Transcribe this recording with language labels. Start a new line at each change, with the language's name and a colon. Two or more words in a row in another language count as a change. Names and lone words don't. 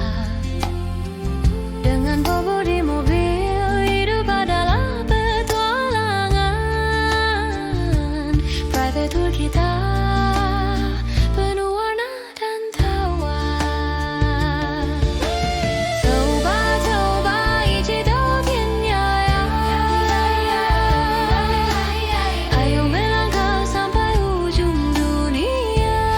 Indonesian: Dengan Bobo di mobil, hidup adalah petualangan.
English: Private tour
Indonesian: kita penuh warna dan tawa. Coba coba
Chinese: 一起到天涯呀，
Indonesian: ayo melangkah sampai ujung dunia.